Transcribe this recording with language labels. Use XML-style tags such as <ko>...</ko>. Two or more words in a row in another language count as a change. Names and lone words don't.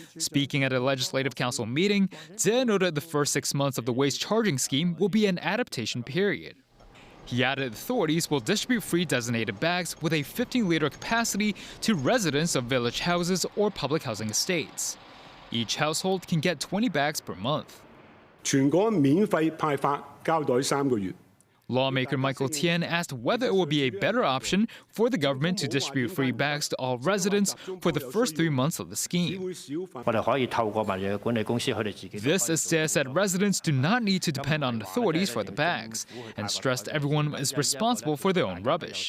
<en>Speaking at a Legislative Council meeting, Tse noted the first 6 months of the waste charging scheme will be an adaptation period. He added authorities will distribute free designated bags with a 15-liter capacity to residents of village houses or public housing estates. Each household can get 20 bags per month.</en> <yue>全港免費派發膠袋3個月。</yue> <en>Lawmaker Michael Tien asked whether it would be a better option for the government to distribute free bags to all residents for the first 3 months of the scheme. This, as Tse said, residents do not need to depend on authorities for the bags, and stressed everyone is responsible for their own rubbish.</en>